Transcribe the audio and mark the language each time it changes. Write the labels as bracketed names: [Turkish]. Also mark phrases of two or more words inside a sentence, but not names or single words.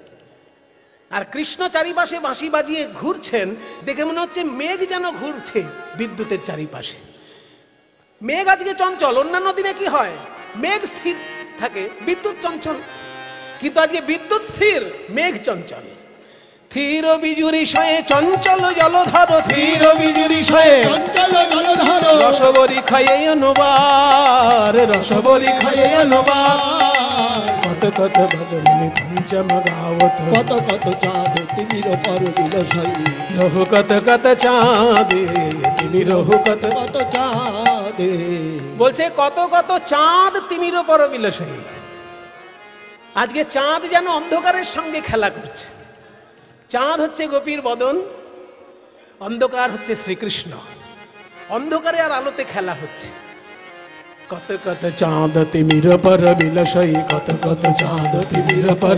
[Bangla] আর কৃষ্ণ চারিপাশে বাঁশি বাজিয়ে ঘুরছেন দেখে মনে হচ্ছে মেঘ যেন ঘুরছে বিদ্যুতের চারিপাশে মেঘ আজকে চঞ্চল অন্যান্য দিনে কি হয় মেঘ স্থির থাকে বিদ্যুৎ চঞ্চল কিন্তু আজকে বিদ্যুৎ স্থির মেঘ চঞ্চল ধীর বিজুরি শয়ে চঞ্চল জলধর ধীর বিজুরি শয়ে চঞ্চল জলধর রসবরি খায়ে অনুবার রসবরি খায়ে অনুবার কত কত বদলি পঞ্চম গাওত কত কত চাঁদ তিমির পর বিলসাই রহু কত কত চাঁদে তুমি রহু কত কত চাঁদে বলছে কত কত চাঁদ তিমির পর বিলসাই আজকে চাঁদ যেন অন্ধকারের সঙ্গে খেলা করছে চাঁদ হচ্ছে গোপীর বদন অন্ধকার হচ্ছে শ্রীকৃষ্ণ অন্ধকারে আর আলোতে খেলা হচ্ছে কত কত চাঁদ তিমির পর বিলসই কত কত চাঁদ তিমির পর